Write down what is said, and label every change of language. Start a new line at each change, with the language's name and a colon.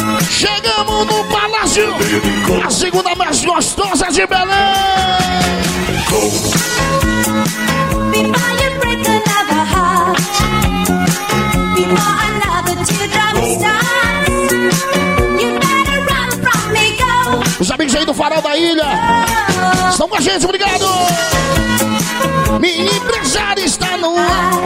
Portuguese: Chegamos no palácio, a segunda mais gostosa de Belém.
English: Before you break another heart, before another teardrop starts, you better run from me, go.
Portuguese: Os amigos aí do Farol da Ilha estão com a gente, obrigado. Minha empresária está no ar.